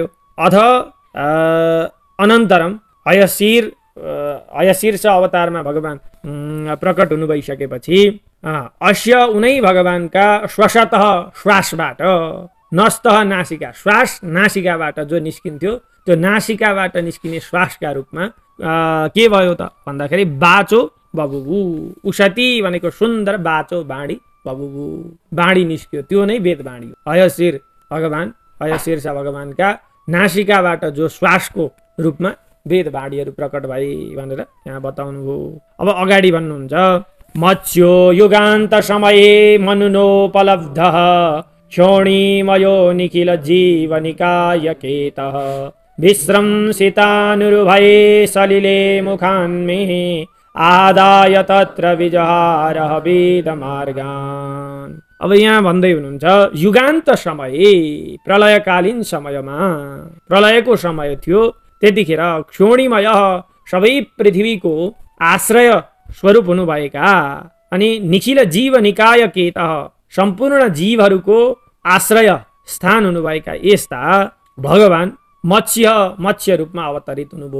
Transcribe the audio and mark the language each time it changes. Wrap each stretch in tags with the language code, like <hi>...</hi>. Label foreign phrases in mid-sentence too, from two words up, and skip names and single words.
<sa>अथ अनन्तरम</sa> <ne>हयशिर छ अवतारमा भगवान प्रकट हुनु भइसकेपछि अस्य उनै भगवानका श्वसतः श्वासबाट, नस्तः नासिका, श्वास नासिकाबाट जो निस्किन्थ्यो त्यो नासिकाबाट निस्किने श्वासका रूपमा के भयो त भन्दाखेरि बाचो बबुबु, उषति भनेको सुन्दर, बाचो बाणी, बबुबु बाणी निस्क्यो, त्यो नै वेद बाणी हो। हयशिर भगवान, हयशिर छ भगवानका नासिकाबाट जो श्वासको रूपमा वेद बाणीहरू प्रकट भए भनेर यहाँ बताउनु भयो। अब अगाडि भन्नुहुन्छ,</ne> <sa>मत्स्यो युगान्त समये मनुनोपलब्धः क्षोणीमयो निखिल जीवनिकाय केतः विश्रंसितानुर्भये सलिले मुखान्मे आदाय तत्र विजहारः वेदमार्गान्।</sa> <ne>अब यहाँ भन्दै हुनुहुन्छ, युगान्त समय, प्रलयकालीन समयमा, प्रलयको समय थियो, त्यतिखेर क्षोणीमय सबै पृथ्वीको आश्रय स्वरूप हुनुभएका अनि</ne> <sa>निखिल जीव निकाय केतः</sa> <ne>सम्पूर्ण जीवहरूको आश्रय स्थान हुनुभएका यस्ता भगवान मत्स्य रूपमा अवतरित हुनुभयो।</ne>